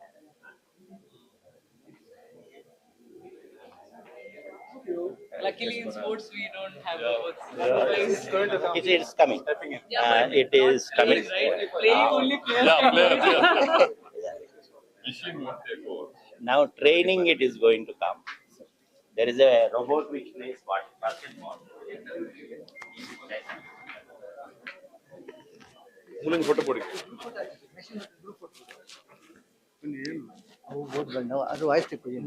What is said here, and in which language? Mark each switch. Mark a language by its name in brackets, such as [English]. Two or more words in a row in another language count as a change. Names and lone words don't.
[English] Luckily in sports we don't have robots. Otherwise, It is coming. Yeah, but It is coming. playing, right? Playing only players Yeah, can do players, it. yeah. Machine won't take over. Now training it is going to come. There is a robot which plays basketball. [Kannada] ಮೂಲಂಗಿ ಫೋಟೋ ಕೊಡಿ. [Tulu] ಅವು ಓದ್ಬಂಡು ಅದು ವಾಯ್ಸ್ ತಿಕ್ಕು